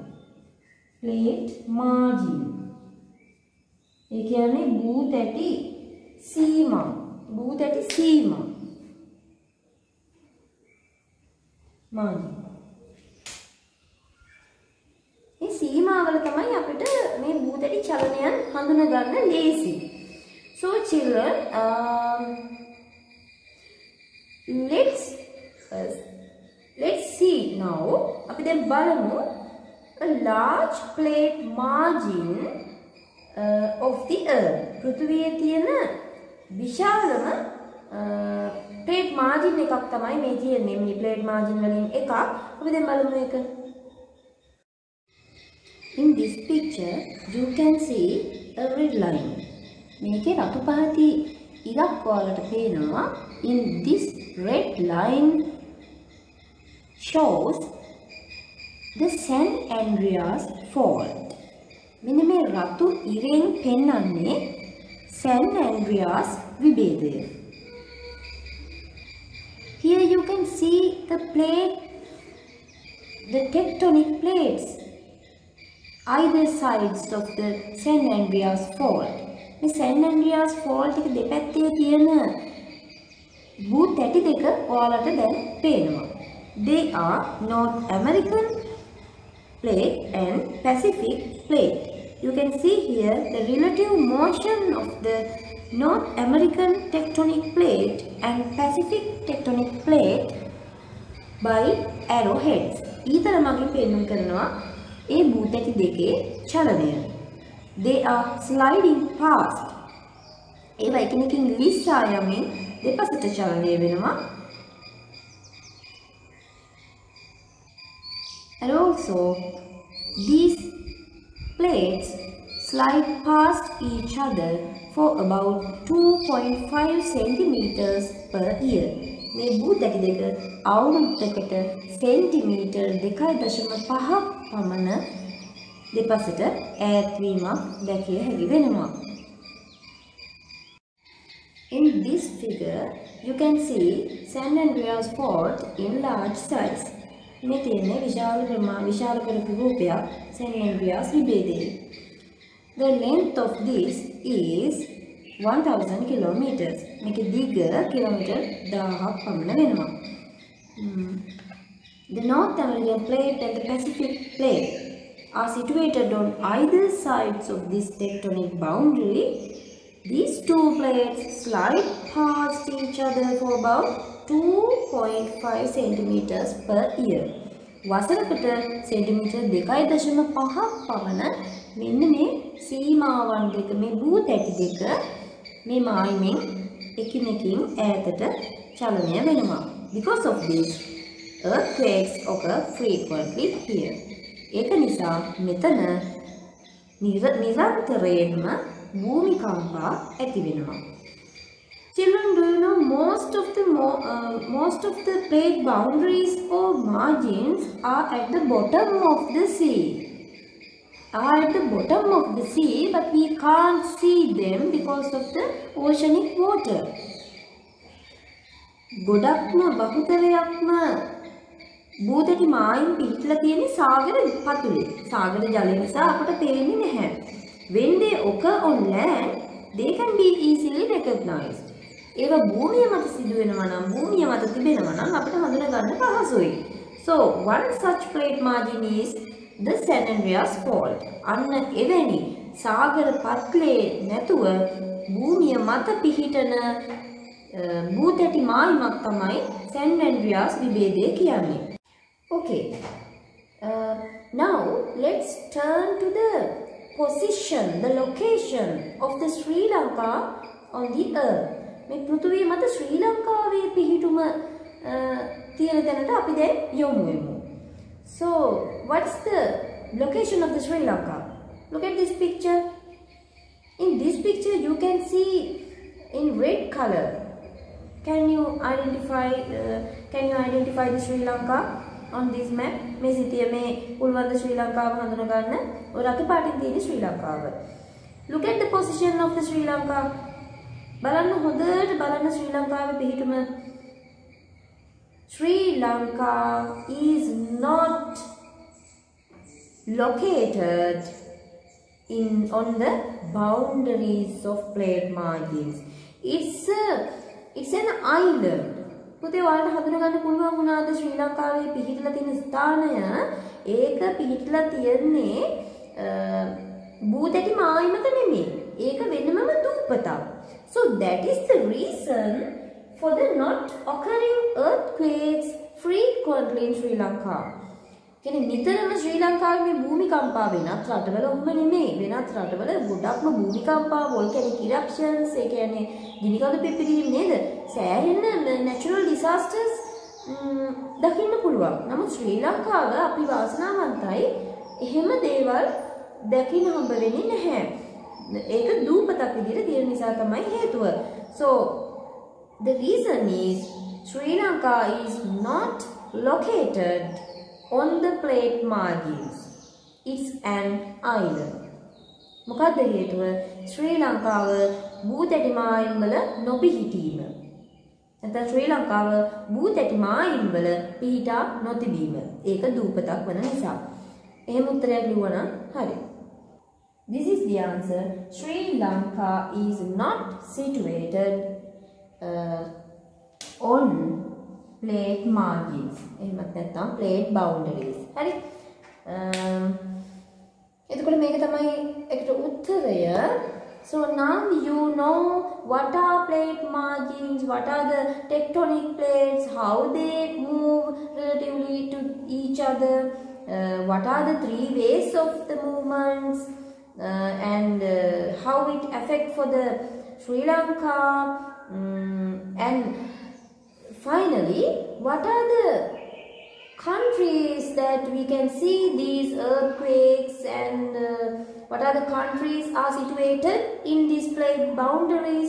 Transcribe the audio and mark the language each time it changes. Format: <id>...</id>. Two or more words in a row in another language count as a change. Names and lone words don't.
<si>ප්ලේට් මාර්ජින්. ඒ කියන්නේ භූතැටි සීමා. භූතැටි සීමා. මාර්ජින්. මේ සීමාවල තමයි අපිට මේ භූතැටි චලනයන් හඳුන ගන්න ලේසි.</si> <en>So children, let's see now.</en> <si>අපි දැන් බලමු</si> <en>a large plate margin of the earth.</en> <si>පෘථිවියේ තියෙන විශාලම</si> <en>plate margin</en> <si>එකක් තමයි මේ තියෙන්නේ. මේ</si> <en>plate margin</en> <si>වලින් එකක්. අපි දැන් බලමු ඒක.</si> <en>In this picture, you can see a red line.</en> <si>මේකේ රතු පහති ඉරක් ඔයාලට පේනවා.</si> <en>In this red line shows the San Andreas fault.</en> <si>මෙන්න මේ රතු ඉරෙන් පෙන්වන්නේ San Andreas විභේදය.</si> <en>Here you can see the tectonic plates either sides of the San Andreas fault.</en> <si>මේ San Andreas fault එක දෙපැත්තේ තියෙන භූතැටි දෙක ඔයාලට දැන් පේනවා.</si> <en>They are North American plate and Pacific plate. You can see here the relative motion of the North American tectonic plate and Pacific tectonic plate by arrowheads.</en> <si>ඊතර මගින් පෙන්වන්න කරනවා ඒ භූතැටි දෙකේ චලනය.</si> <en>They are sliding past.</en> <si>ඒවා එකිනෙකින් ලිස්සා යමින් දෙපසට චලනය වෙනවා.</si> <en>And also these plates slide past each other for about 2.5 centimeters per year.</en> <si>මේ භූතැටි දෙක අවුරුද්දකට සෙන්ටිමීටර් 2.5ක් පමණ දෙපසට ඈත් වීමක් දැකිය හැකි වෙනවා.</si> <en>In this figure, you can see San Andreas fault in large size.</en> <si>මේ තියෙන්නේ විශාල කරපු රූපයක් San Andreas විභේදයේ.</si> <en>The length of this is 1000 kilometers.</en> <si>මේක දිග කිලෝමීටර් 1000ක් පමණ වෙනවා.</si> <en>The North American plate and the Pacific plate are situated on either sides of this tectonic boundary. These two plates slide past each other for about 2.5 centimeters per year.</en> <si>වසරකට සෙන්ටිමීටර් 2.5ක් පමණ මෙන්න මේ සීමාවන් දෙක මේ භූතැටි දෙක මේ මායිමෙන් එකිනෙකින් ඈතට චලනය වෙනවා.</si> <en>Because of this, earthquakes occur frequently here.</en> <si>ඒක නිසා මෙතන නිරන්තරයෙන්ම භූමිකම්පා ඇති වෙනවා.</si> <en>Children, do you know most of the plate boundaries or margins are at the bottom of the sea? But we can't see them because of the oceanic water.</en> <si>ගොඩක්ම බහුතරයක්ම භූතටි මායිම් පිහිටලා තියෙන සාගර පතුලේ. සාගර ජලය නිසා අපට පේන්නේ නැහැ.</si> <en>When they occur on land, they can be easily recognized.</en> <si>ඒවා භූමිය මත සිදු වෙනවා නම් භූමිය මත තිබෙනවා නම් අපිට හඳුනා ගන්න පහසුයි.</si> <en>So one such plate margin is the San Andreas fault.</en> <si>අන්න එවැනි සාගර පත්ලේ නැතුව භූමිය මත පිහිටන භූතැටි මායිමක් තමයි San Andreas විභේදය කියන්නේ.</si> <en>Okay. Now let's turn to the position, the location of the Sri Lanka on the earth.</en> <si>මේ පෘථිවිය මත ශ්‍රී ලංකාවේ පිහිටුම තියෙන තැනට අපි දැන් යමු වෙමු.</si> <en>So, what's the location of the Sri Lanka? Look at this picture. In this picture, you can see in red color. Can you identify the Sri Lanka on this map?</en> <si>මේ සිටිය මේ උල්වන්ද ශ්‍රී ලංකාව හඳුනා ගන්න. ඔය රතු පාටින් තියෙන ශ්‍රී ලංකාව.</si> <en>Look at the position of the Sri Lanka.</en> <si>බලන්න හොඳට බලන්න ශ්‍රී ලංකාවේ පිහිටුම.</si> <en>Sri Lanka is not located on the boundaries of plate margins. It's an island.</en> <si>පුතේ ඔයාලට හඳුනා ගන්න පුළුවන් වුණාද ශ්‍රී ලංකාවේ පිහිටලා තියෙන ස්ථානය? ඒක පිහිටලා තියෙන්නේ භූතැටි මායිමක නෙමෙයි. ඒක වෙනමම දූපතක්.</si> <en>So that is the reason for the not occurring earthquakes frequently in Sri Lanka.</en> <si>කියන්නේ නිතරම ශ්‍රී ලංකාවේ මේ භූමිකම්පා වෙනත් රටවල ඔහොම නෙමෙයි. වෙනත් රටවල ගොඩක්ම භූමිකම්පා,</si> <en>volcanic eruptions,</en> <si>ඒ කියන්නේ ගිනිකඳු පිපිරීම නේද? සෑහෙන</si> <en>natural disasters</en> <si>දකින්න පුළුවන්. නමුත් ශ්‍රී ලංකාව අපි වාසනාවන්තයි එහෙම දේවල් දකින්න හම්බ වෙන්නේ නැහැ. ඒක දූපතක් විදිහට තියෙන නිසා තමයි හේතුව.</si> <en>So the reason is Sri Lanka is not located on the plate margins. It's an island.</en> <si>මොකක්ද හේතුව? ශ්‍රී ලංකාව භූතැටි මායිම් වල නොපිහිටීම. නැත්නම් ශ්‍රී ලංකාව භූතැටි මායිම් වල පිහිටා නොතිබීම. ඒක දූපතක් වන නිසා. එහෙම උත්තරයක් ලියුවා නම් හරි.</si> <en>This is the answer. Sri Lanka is not situated on plate margins.</en> <si>එහෙමත් නැත්නම්</si> <en>plate boundaries.</en> <si>හරි. එතකොට මේක තමයි ඒකට උත්තරය.</si> <en>So now you know what are plate margins, what are the tectonic plates, how they move relatively to each other, what are the three ways of the movements, and how it affects for the Sri Lanka, and finally what are the countries that we can see these earthquakes, and what are the countries are situated in these plate boundaries.</en>